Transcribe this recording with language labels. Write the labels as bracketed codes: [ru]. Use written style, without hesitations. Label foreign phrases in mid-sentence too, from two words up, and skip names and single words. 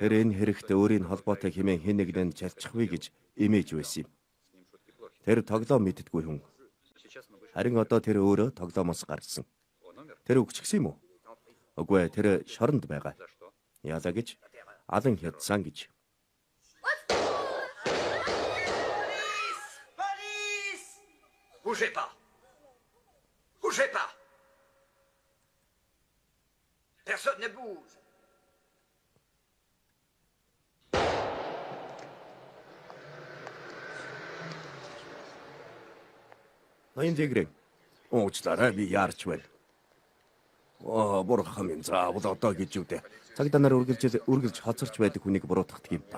[mn] Тэр энэ хэрэгтэй өөрийн холбоотой хэмээн хэн нэгэн чалчихвэ гэж имэж байсан юм. Тэр тоглоом мэддэггүй хүн. Харин одоо тэр өөрөө тоглоомоос гарсан. Тэр өгчихсэн юм уу? Үгүй ээ, тэр шоронд байгаа. Яалаа гэж алан хядсан гэж. [fr] Bougez pas! Bougez pas! Personne ne bouge! [mn] Ноён Дэгрэн. Уучлаарай, би яарч байна. Бурхан минь заавал одоо гэж юу дээ. Цагдаа нар үргэлж хоцорч байдаг хүнийг буруутгадаг юм.